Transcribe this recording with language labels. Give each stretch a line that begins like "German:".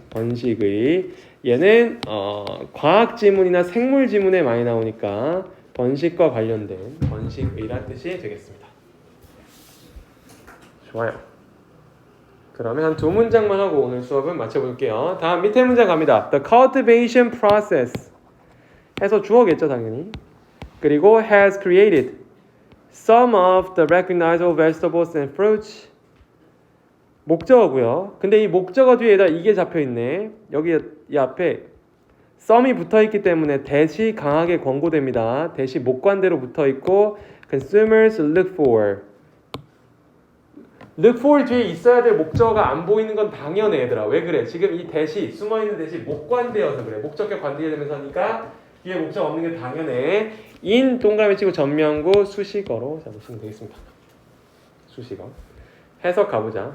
Korean: 번식의. 얘는 과학 지문이나 생물 지문에 많이 나오니까 번식과 관련된 번식의란 뜻이 되겠습니다. 좋아요. 그러면 한 두 문장만 하고 오늘 수업은 마쳐볼게요. 다음 밑에 문장 갑니다.
English: The cultivation process
Korean: 해서 주어겠죠 당연히.
English: 그리고 has created some of the recognizable vegetables and fruits.
Korean: 목적어고요. 근데 이 목적어 뒤에다 이게 잡혀있네. 여기 이 앞에 some이 붙어있기 때문에 that이 강하게 권고됩니다. that이 목관대로 붙어있고
English: consumers look for.
Korean: look for 뒤에 있어야 될 목적어가 안 보이는 건 당연해 얘들아. 왜 그래? 지금 이 that이 숨어있는 that이 목관대여서 그래. 목적격 관대해야 되면서 하니까 뒤에 목적 없는 게 당연해. in 동그라미 치고 전면구 수식어로 잡으시면 되겠습니다. 수식어. 해석 가보자.